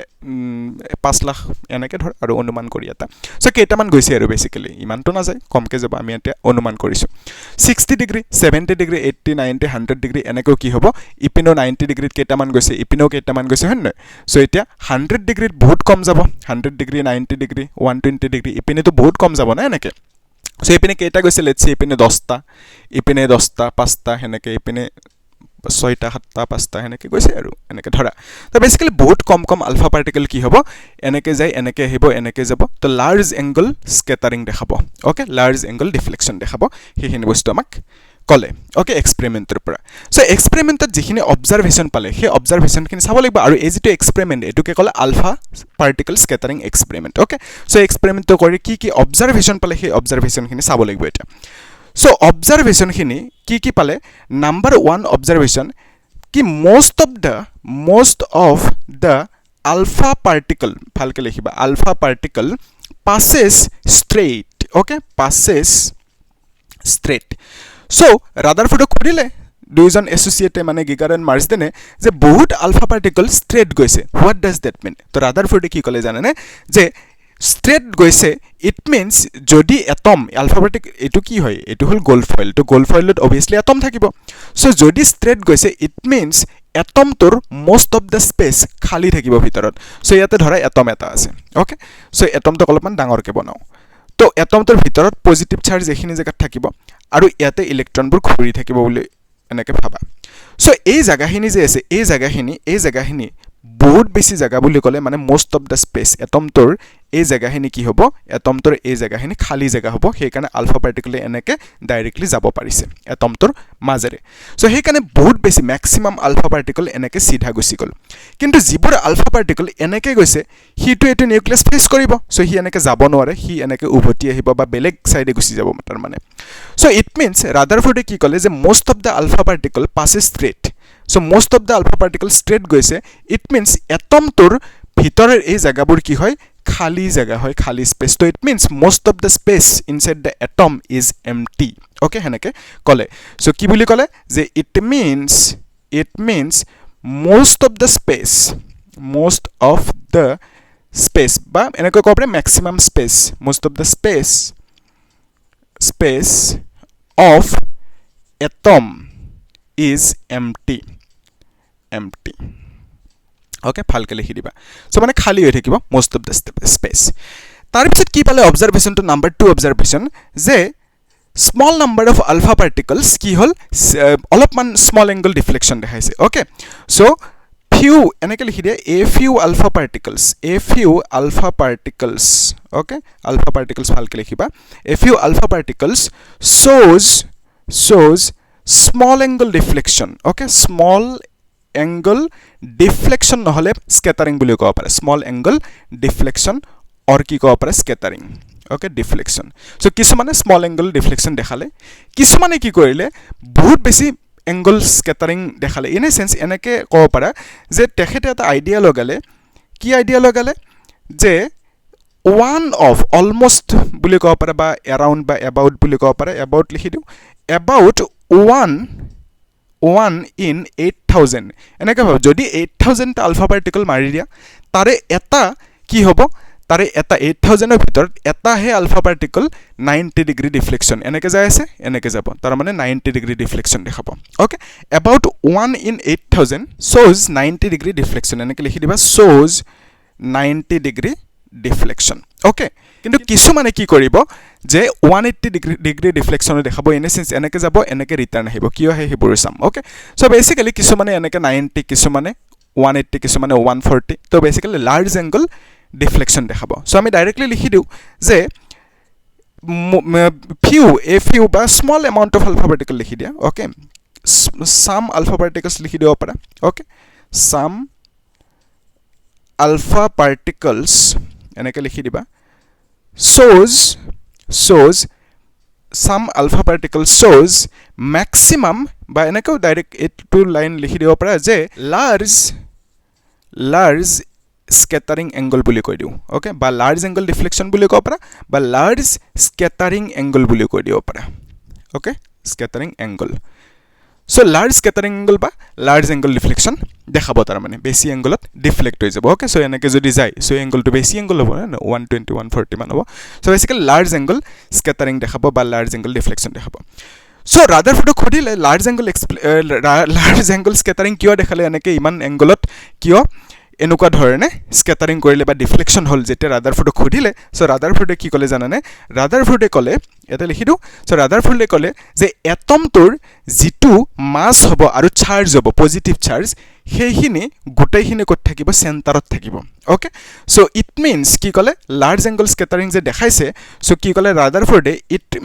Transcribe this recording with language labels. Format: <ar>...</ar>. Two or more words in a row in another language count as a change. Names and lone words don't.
<as>5 লাখ এনেকে ধৰ আৰু অনুমান কৰি এটা সো কেইটামান গৈছে আৰু বেসিক্যালি ইমানটো না যায় কমকে যাব আমি এটা অনুমান কৰিছো 60 ডিগ্ৰী 70 ডিগ্ৰী 80 90 100 ডিগ্ৰী এনেকৈ কি হ'ব ইপিনো 90 ডিগ্ৰীত কেইটামান গৈছে ইপিনো কেইটামান গৈছে হয় নহয় সো এতিয়া 100 ডিগ্ৰীত বহুত কম যাব 100 ডিগ্ৰী 90 ডিগ্ৰী 120 ডিগ্ৰী ইপিনে তো বহুত কম যাব না এনেকে সো ইপিনে কেইটা গৈছে লেটস সে ইপিনে 10টা ইপিনে 10টা 5টা হেনেকে ইপিনে 6টা 7টা 5টা হেনেকে গৈছে আৰু এনেকে ধৰা তো বেসিক্যালি বহুত কম</as> <en>alpha particle</en> <as>কি হ'ব এনেকে যায় এনেকে আহিব এনেকে যাব তো</as> <en>large angle scattering</en> <as>দেখাব</as> <en>okay large angle deflection</en> <as>দেখাব হেখিনি বস্তু আমাক কলে ওকে এক্সপেৰিমেন্টৰ পৰা সো এক্সপেৰিমেন্টত যিখিনি অবজাৰভেচন পালে হে অবজাৰভেচন খিনি চাব লাগিব আৰু এই যেটো এক্সপেৰিমেন্ট এটোকে কলে</as> <en>alpha particle scattering experiment okay so</en> <as>এক্সপেৰিমেন্টটো কৰি কি অবজাৰভেচন পালে হে অবজাৰভেচন খিনি চাব লাগিব এটা সো অবজাৰভেচন খিনি কি পালে</as> <en>number 1 observation</en> <as>কি most</as> <en>of the alpha particle</en> <as>ভালকে লিখিবা</as> <en>alpha particle passes straight okay passes straight</en> <as>সো ৰাদাৰফোৰ্ডক কৰিলে দুইজন এসোসিয়েটে মানে গিগাৰন মাৰ্স দেনে যে বহুত</as> <en>alpha particle straight</en> <as>গৈছে</as> <en>what does that mean</en> <as>তো ৰাদাৰফোৰ্ডে কি কলে জানেনে যে স্ট্রেট গৈছে</as> <en>it means</en> <as>যদি</as> <en>atom alpha particle</en> <as>এটো কি হয় এটো হল</as> <en>gold foil</en> <as>তো গোল্ড ফয়েলত</as> <en>obviously atom</en> <as>থাকিব সো যদি স্ট্রেট গৈছে</as> <en>it means atom</en> <as>তোৰ</as> <en>most of the space</en> <as>খালি থাকিব ভিতৰত সো ইয়াতে ধৰা এটম এটা আছে ওকে সো এটম তো অলপমান ডাঙৰকে বনাও তো এটম তোৰ ভিতৰত</as> <en>positive charge</en> <as>এখিনি জায়গাত থাকিব আৰু ইয়াতে ইলেক্ট্ৰনবোৰ ঘূৰি থাকিব বুলি এনেকে ভাবা সো এই জায়গাখিনি যে আছে এই জায়গাখিনি বহুত বেছি জায়গা বুলি কলে মানে</as> <en>most of the space atom</en> <as>তোৰ এই জায়গাখিনি কি হ'ব এটম তোৰ এই জায়গাখিনি খালি জায়গা হ'ব হেকাৰণে</as> <en>alpha particle</en> <as>এনেকে ডাইৰেক্টলি যাব পাৰিছে এটম তোৰ মাজেৰে সো হেকাৰণে বহুত বেছি</as> <en>maximum alpha particle</en> <as>এনেকে সিধা গুচি গল কিন্তু যিবোৰ</as> <en>alpha particle</en> <as>এনেকে গৈছে হিটো এটো</as> <en>nucleus face</en> <as>কৰিব সো হি এনেকে যাব নোৱাৰে হি এনেকে উভতি আহিব বা বেলেগ সাইডে গুচি যাব তাৰ মানে সো</as> <en>it means</en> <as>ৰাদাৰফোৰ্ডে কি কলে যে</as> <en>most of the alpha particle passes straight so most of the alpha particles straight</en> <as>গৈছে</as> <en>it means atom</en> <as>তোৰ ভিতৰৰ এই জায়গাবোৰ কি হয় খালি জায়গা হয় খালি স্পেস তো</as> <en>it means most of the space inside the atom is empty okay</en> <as>হেনেকে কলে so কি বুলি কলে যে it</as> <en>means most of the space</en> <as>বা এনেকৈ কব পাৰে</as> <en>maximum space most of the space of atom is empty</en> <as>okay ভালকে লিখি দিবা সো মানে খালি হৈ থাকিব</as> <en>most of the space</en> <as>তাৰ পিছত কি পালে</as> <en>observation two number 2 observation</en> <as>যে</as> <en>small number of alpha particles</en> <as>কি হল অলপমান</as> <en>small angle deflection</en> <as>দেখাইছে</as> <en>okay so few</en> <as>এনেকে লিখি দিয়া</as> <en>a few alpha particles okay alpha particles</en> <as>ভালকে লিখিবা</as> <en>a few alpha particles shows small angle deflection okay small angle deflection নহলে scattering</en> <as>বুলি কোৱা পাৰে</as> <en>small angle deflection or</en> <as>কি কোৱা পাৰে</as> <en>scattering okay deflection so</en> <as>কিছুমানে</as> <en>small angle deflection</en> <as>দেখালে কিছুমানে কি কৰিলে বহুত বেছি</as> <en>angle scattering</en> <as>দেখালে</as> <en>in a sense</en> <as>এনেকে কোৱা পাৰা যে তেখেতে এটা আইডিয়া লগালে কি আইডিয়া লগালে যে</as> <en>one of almost</en> <as>বুলি কোৱা পাৰে বা around বা about বুলি কোৱা পাৰে about লিখি দিও about 1 in 8000 এনেকে ভাব যদি 8000 টা</as> <en>alpha particle</en> <as>মাৰি দিয়া তাৰে এটা কি হ'ব তাৰে এটা 8000 এর ভিতৰত এটা হে</as> <en>alpha particle</en> <as>90</as> <en>degree deflection</en> <as>এনেকে যায় আছে এনেকে যাব তাৰ মানে 90</as> <en>degree deflection</en> <as>দেখাব ওকে</as> <en>about 1 in 8000 shows 90 degree deflection</en> <as>এনেকে লিখি দিবা shows 90</as> <en>degree deflection okay</en> <as>কিন্তু কিছু মানে কি কৰিব যে 180</as> <en>degree deflection</en> <as>দেখাব</as> <en>in a sense</en> <as>এনেকে যাব এনেকে ৰিটাৰ্ন আহিব কিয় হে হেবোৰ</as> <en>some okay so basically</en> <as>কিছু মানে এনেকে 90 কিছু মানে 180 কিছুমানে 140 তো বেসিক্যালি</as> <en>large angle deflection</en> <as>দেখাব সো আমি ডাইরেক্টলি লিখি দিও যে</as> <en>few বা small amount of alpha particles</en> <as>লিখি দিয়া</as> <en>okay some alpha particles</en> <as>লিখি দিব পাৰা</as> <en>okay some alpha particles</en> <as>এনেকে লিখি দিবা</as> <en>shows some alpha particles shows maximum</en> <as>বা এনেকেও ডাইৰেক্ট এইটো লাইন লিখি দিব পাৰা যে</as> <en>large scattering angle</en> <as>বুলি কৈ দিও ওকে বা</as> <en>large angle deflection</en> <as>বুলি কৈ পাৰা বা</as> <en>large scattering angle</en> <as>বুলি কৈ দিও পাৰা ওকে</as> <en>scattering angle so large scattering angle</en> <as>বা</as> <en>large angle deflection</en> <as>দেখাব তাৰ মানে বেছি এংগলত ডিফ্লেক্ট হৈ যাব</as> <en>okay so</en> <as>এনেকে যদি যায় সো এংগলটো বেছি এংগল হ'ব না 120 140 মান হ'ব সো বেসিক্যালি</as> <en>large angle scattering</en> <as>দেখাব বা</as> <en>large angle deflection</en> <as>দেখাব সো রাদারফোর্ডক খুদিলে লার্জ</as> <en>angle scattering</en> <as>কিয় দেখালে এনেকে ইমান এংগলত কিয় এনেকুৱা ধৰণে স্ক্যাটারিং কৰিলে বা ডিফ্লেকশন হল যেতে রাদারফোর্ডক খুদিলে সো ৰাদাৰফোৰ্ডে কি ক'লে জানানে ৰাদাৰফোৰ্ডে ক'লে এটা লিখি দিও সো ৰাদাৰফোৰ্ডে ক'লে যে এটমটোৰ জিটু মাস হ'ব আৰু চাৰ্জ হ'ব</as> <en>positive charge</en> <as>সেইখিনি গোটেইখিনি ক'ত থাকিব সেন্টাৰত থাকিব</as> <en>okay so it means</en> <as>কি ক'লে</as> <en>large angle scattering</en> <as>যে দেখাইছে সো কি ক'লে ৰাদাৰফোৰ্ডে ইট</as>